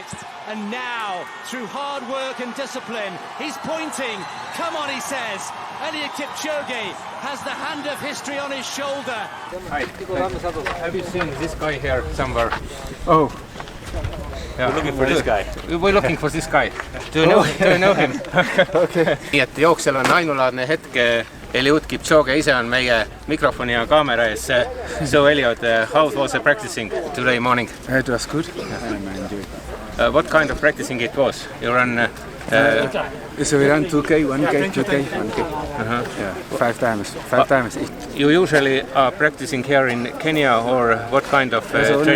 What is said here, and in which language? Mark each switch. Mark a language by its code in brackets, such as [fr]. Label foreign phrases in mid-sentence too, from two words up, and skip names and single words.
[en] And now, through hard work and discipline, he's pointing. Come on, he says. Eliud Kipchoge has the hand of history on his shoulder. Hi. Have you seen this guy here somewhere? Oh. Yeah. We're looking for this guy. We're looking for this guy. Do you know him? Okay. [et] Nii et jooksjal on ainulaadne hetk. Eliud Kipchoge ise on meie mikrofoni ja kaamera ees. [en] So Eliud, how was the practicing today morning? It was good. I enjoyed it. What kind of practicing it was? You run... So we ran 2K, 1K, 2K, 1K. Yeah, 5 times. 5 times each. You usually are practicing here in Kenya, or what kind of training?